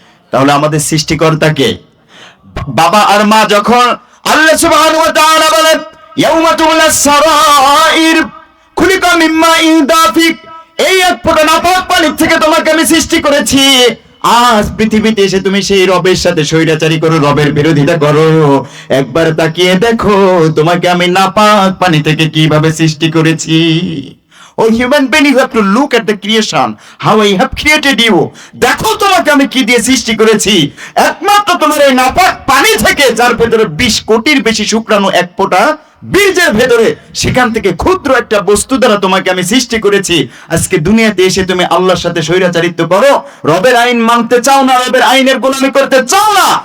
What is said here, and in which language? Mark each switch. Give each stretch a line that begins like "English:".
Bangla: তাহলে আমাদের সৃষ্টিকর্তা কে? বাবা আর মা যখন আল্লাহ সুবহানাহু ওয়া তাআলা বলেন,
Arabic: ইয়াউমা তুবলাস সারাইর খুলিকা মিম্মা ইনদাফিক,
Bangla: এই এক ফোঁটা নাপাক পানি থেকে তোমাকে আমি সৃষ্টি করেছি। আজ পৃথিবীতে এসে তুমি সেই রবের সাথে স্বৈরাচারী করো, রবের বিরোধিতা করো। একবার তাকিয়ে দেখো তোমাকে আমি নাপাক পানি থেকে কিভাবে সৃষ্টি করেছি।
English: Oh human being, you have to look at the creation, how I have created you.
Bangla: দেখো তোমাকে আমি কি দিয়ে সৃষ্টি করেছি। একমাত্র তোমার এই নাপাক পানি থেকে, যার ভেতরে 20 কোটির বেশি শুক্রাণু এক ফোঁটা বীজের ভেতরে, সেখান থেকে ক্ষুদ্র একটা বস্তু দ্বারা তোমাকে আমি সৃষ্টি করেছি। আজকে দুনিয়াতে এসে তুমি আল্লাহর সাথে স্বৈরাচারিত্ব করো, রবের আইন মানতে চাও না, রবের আইনের গোলামি করতে চাও না।